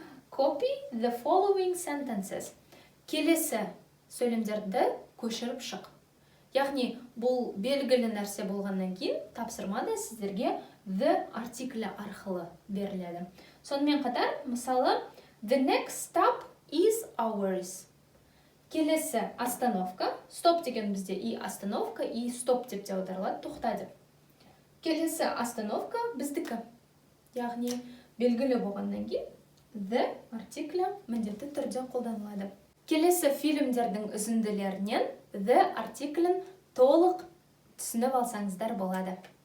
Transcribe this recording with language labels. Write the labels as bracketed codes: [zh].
[en] Copy the following sentences. [kk] Келесі сөйлемдерді көшіріп шық. Яғни, бұл белгілі нәрсе болғаннан кейін тапсырмада сіздерге the артиклі арқылы беріледі. Сонымен қатар, мысалы, [en] the next stop is ours. [kk] Келесі остановка. Стоп деген бізде [ru] и остановка, и стоп [kk] деп те аударылады, тоқта деп. Келесі остановка біздікі. Яғни, белгілі болғаннан кейін the артиклі міндетті түрде қолданылады. Келесі фильмдердің үзінділерінен the артиклін толық түсініп алсаңыздар болады.